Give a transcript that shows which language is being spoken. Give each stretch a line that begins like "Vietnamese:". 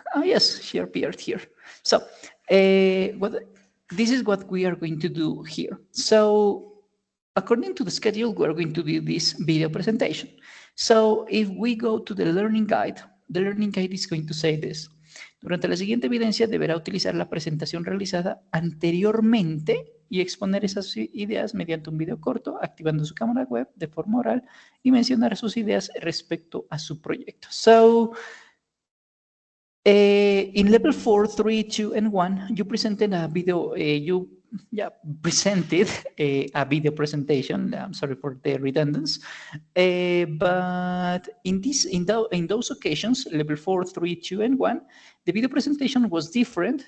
English: Ah, yes, she appeared here. So, this is what we are going to do here. So, according to the schedule, we're going to do this video presentation. So if we go to the learning guide is going to say this.
Spanish: Durante la siguiente evidencia deberá utilizar la presentación realizada anteriormente y exponer esas ideas mediante un video corto, activando su cámara web de forma oral y mencionar sus ideas respecto a su proyecto.
English: So, in level 4, 3, 2, and 1, you presented a video, presented a video presentation. I'm sorry for the redundancy, but in those occasions, level 4, 3, 2, and 1, the video presentation was different.